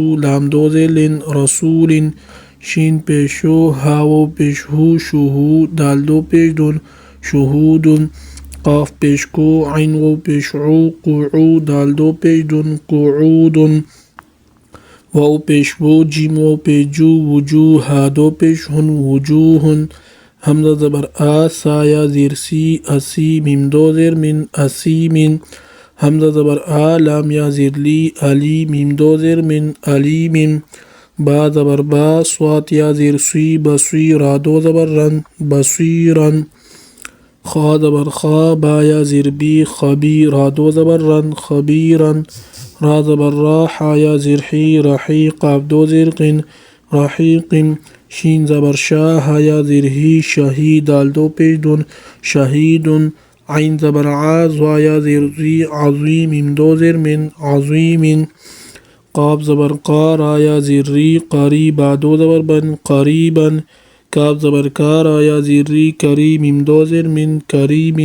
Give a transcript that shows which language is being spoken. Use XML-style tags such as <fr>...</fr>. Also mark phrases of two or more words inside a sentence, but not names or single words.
<ur>لام دو زیر لن، رسول. شین پیشو، هاو پیش هو، شهو. دال دو پیش دون، شهود. قاف پیش کو، عین و پیش عو، قعو. دال دو پیش دون، قعود. واو پیش وو، جیم و پیش جو، وجوه. ها دو پیش هن، وجوه. حمزہ زبر آ، سا یا زیر سی، اسی. میم دو زیر من، اسیم. حمزہ زبر آ، لام یا زیر لی، علی. میم دو زیر من، علیم. با زبر با، صوت یا زیر سی، بصی. را دو زبر رن، بصیرا. خا زبر خا، با یا زیر بی، خبی. را دو زبر رن، خبیرا. را زبر را، حا یا زیر حی، رحی. قاف دو زیر قن، رحیق. شین زبر شا، ها یا زیر ہی، شہی. دال دو پیش دون، شہید. عین زبر عا، زوا یا زیر زی، عظیم. میم دو زیر من، عظیم. قاف زبر قا، را یا زیر ری، قری. با دو زبر بن، قریبا. کاف زبر کا، را یا زیر ری، کری. میم دو زیر من، کریم.</ur>